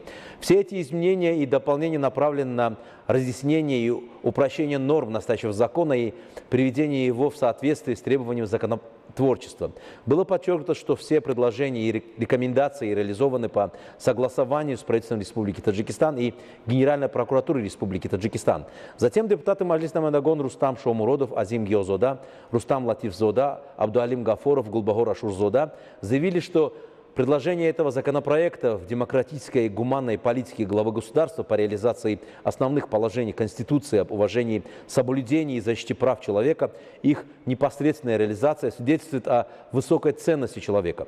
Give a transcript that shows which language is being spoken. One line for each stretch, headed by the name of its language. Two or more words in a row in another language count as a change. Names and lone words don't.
Russian: Все эти изменения и дополнения направлены на разъяснение и упрощение норм настоящего закона и приведение его в соответствии с требованиями законотворчества. Было подчеркнуто, что все предложения и рекомендации реализованы по согласованию с правительством Республики Таджикистан и Генеральной прокуратурой Республики Таджикистан. Затем депутаты Маджлиса Намандагон Рустам Шомуродов, Азим Геозода, Рустам Латифзода, Абдуалим Гафоров, Гулбахор Ашурзода заявили, что предложение этого законопроекта в демократической и гуманной политике главы государства по реализации основных положений Конституции об уважении соблюдении и защите прав человека, их непосредственная реализация свидетельствует о высокой ценности человека.